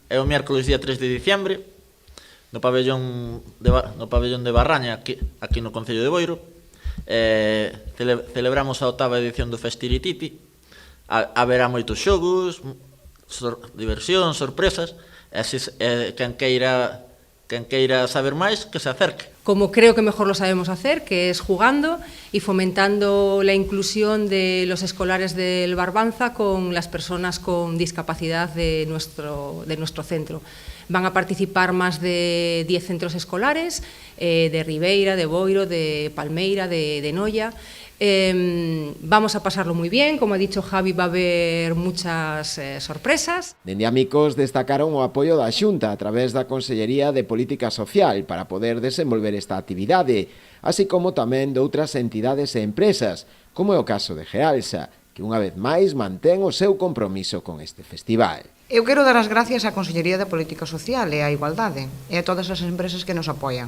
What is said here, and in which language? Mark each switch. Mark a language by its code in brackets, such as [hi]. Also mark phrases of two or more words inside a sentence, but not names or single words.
[gl] É o [es] miércoles día 3 de diciembre, [gl] no pabellón de Barraña, aquí no Concello de Boiro. Celebramos a 8ª edición do Festirititi. Haberá moitos xogos, diversión, sorpresas, e quen queira saber máis, que se acerque. [es] Como creo que mejor lo sabemos hacer, que es jugando y fomentando la inclusión de los escolares del Barbanza con las personas con discapacidad de nuestro centro. Van a participar más de 10 centros escolares, de Ribeira, de Boiro, de Palmeira, de Noia. Vamos a pasarlo muy bien, como ha dicho Javi, va a haber muchas sorpresas. [gl] Dende Amicos destacaron o apoio da Xunta a través da Consellería de Política Social para poder desenvolver esta actividade, así como tamén de outras entidades e empresas, como é o caso de Gealsa, que unha vez máis mantén o seu compromiso con este festival. Eu quero dar as gracias á Consellería de Política Social e á Igualdade e a todas as empresas que nos apoian.